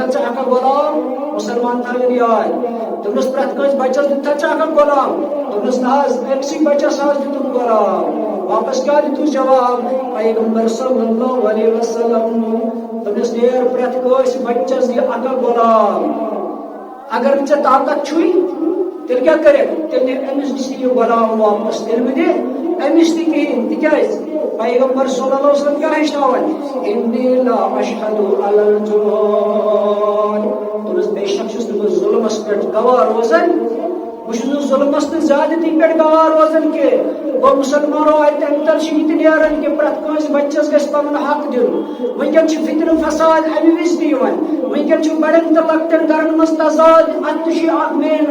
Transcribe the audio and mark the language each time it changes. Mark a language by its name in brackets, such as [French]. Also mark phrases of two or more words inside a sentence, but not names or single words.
[Kashmiri] ژےٚ اکھ غلام مُسلمان تھاوِن یاد دوٚپنس پرٛٮ۪تھ کٲنٛسہِ بچس دیُتتھا ژےٚ اکھ غلام دوٚپنس نہ حظ أمسٕے بچس حظ دِتُم غلام واپس کیٛاہ دِتُس جواب پیغمبر [Arabic] صلی اللہ علیہ وسلم [Kashmiri] دوٚپنس نیر پرٛٮ۪تھ کٲنٛسہِ بچس دِ اکھ غلام اگر نہٕ ژےٚ طاقت چھُے تیٚلہِ کیٛاہ کٔرِکھ تیٚلہِ دِ أمِس نِش تہِ یہِ غلام واپس تیٚلہِ مہٕ دِ أمِس تہِ کِہینۍ تِکیٛازِ پیغمبر [Arabic] صلی اللہ علیہ وسلم [Kashmiri] کیٛاہ ہیٚچھناوان [Arabic] انی لا اشہدُ علی [Kashmiri] الجور دوٚپنس بے شک چھُس نہٕ بہٕ ظُلمس پٮ۪ٹھ گواه روزان بہٕ چھُس نہٕ ظُلمس تہٕ زیادتی پٮ۪ٹھ گواه روزان کینٛہہ گوٚو مُسلمانو اَتہِ تمہِ تل چھُ یہِ تہِ نیران کہِ پرٛٮ۪تھ کٲنٛسہِ بچس گژھِ پنُن حق دیُن وٕنکیٚن چھُ فتنہٕ فساد امہِ وِزِ تہِ یِوان وٕنکیٚن چھُ بڑٮ۪ن تہٕ لۄکٹٮ۪ن گرن منٛز تضاد اتھ تہِ چھُ اکھ مین